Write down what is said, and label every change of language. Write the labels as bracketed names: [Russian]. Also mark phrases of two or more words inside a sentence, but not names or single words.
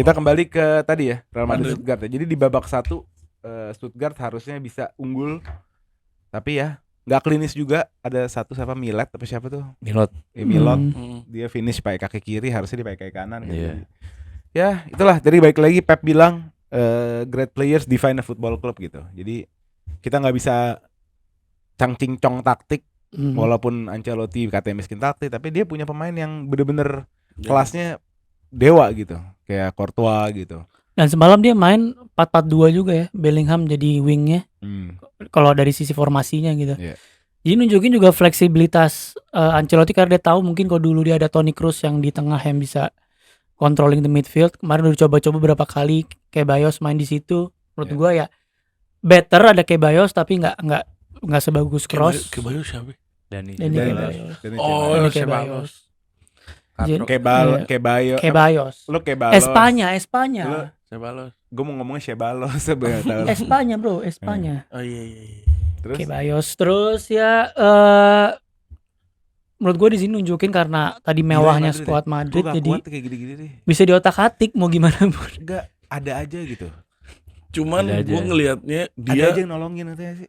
[Indonesian] Kita kembali ke tadi ya, Real Madrid Madrid. Stuttgart ya. Jadi di babak 1 Stuttgart harusnya bisa unggul. Tapi ya nggak klinis juga. Ada satu siapa Milet tapi siapa tuh? Milot. Milot. Hmm. Dia finish pakai kaki kiri, harusnya dia pakai kaki kanan gitu. Iya. Ya, itulah. Jadi balik lagi Pep bilang [English] great players define a football club [Indonesian] gitu. Jadi kita nggak bisa cang-cing-cong taktik. Walaupun Ancelotti katanya miskin taktik, tapi dia punya pemain yang bener-bener kelasnya dewa gitu, kayak Courtois gitu. Dan semalam dia main 4-4-2 juga ya. Bellingham jadi wingnya. Kalau dari sisi formasinya gitu. Iya. Jadi nunjukin juga fleksibilitas Ancelotti karena dia tahu mungkin kalau dulu dia ada Toni Kroos yang di tengah yang bisa [English] controlling the midfield. [Indonesian] Kemarin udah coba-coba beberapa kali Ceballos main di situ. Menurut gua ya better ada Ceballos tapi nggak sebagus Kroos. Ceballos siapa? Dani Ceballos. Ceballos. Oh, Dani Ceballos. Ceballos. Lu Ceballos. Espanya. Ceballos. Gue mau ngomongnya Ceballos sebenarnya. Espanya bro, Espanya. Oh iya. Terus Ceballos terus ya menurut gue di sini nunjukin karena tadi mewahnya Madrid skuad Madrid gue gak jadi kuat kayak gini-gini deh. bisa diotak-atik mau gimana pun. Enggak, ada aja gitu. Cuman Ada aja. gue ngelihatnya Ada dia, aja yang nolongin katanya sih.